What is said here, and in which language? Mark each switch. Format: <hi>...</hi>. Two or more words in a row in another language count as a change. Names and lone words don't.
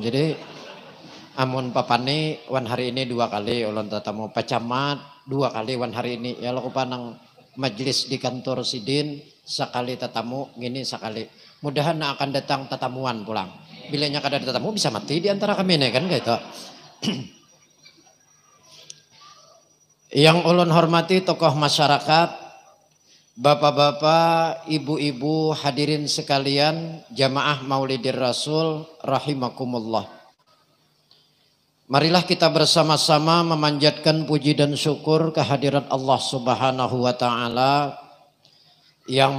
<bjn>Jadi amun papane wan hari ini 2 kali ulun tatamu, pacamat 2 kali wan hari ini. Ya laku panang majelis di kantor Sidin sekali tatamu, ngini sekali. Mudahan akan datang tatamuan pulang. Bilanya kada ada tatamu bisa mati di antara kami nih kan gitu.</bjn> <id>Yang ulun hormati tokoh masyarakat, bapak-bapak, ibu-ibu, hadirin sekalian, jamaah Maulidir Rasul rahimakumullah. Marilah kita bersama-sama memanjatkan puji dan syukur kehadirat Allah</id> <ar>سبحانه وتعالى,</ar> <id>yang</id>